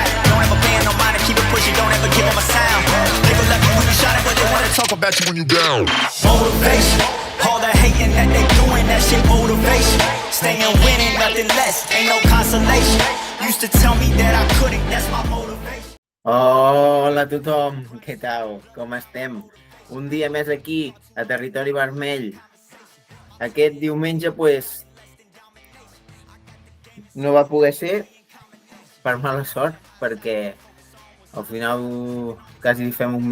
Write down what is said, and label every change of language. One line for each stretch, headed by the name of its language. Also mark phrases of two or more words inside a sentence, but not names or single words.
English: Don't ever bend, no mind, and keep it pushing, don't ever give them a sound. They will left you when you shining, but they wanna talk about you when you down. Motivation, all the hating that they doing, that shit motivation. Staying winning, nothing less, ain't no consolation. Used to tell me that I couldn't, that's my motivation.
Catalan: Hola a tothom, què tal? Com estem? Un dia més aquí, a Territori Vermell. Aquest diumenge, no va poder ser per mala sort, perquè al final quasi fem un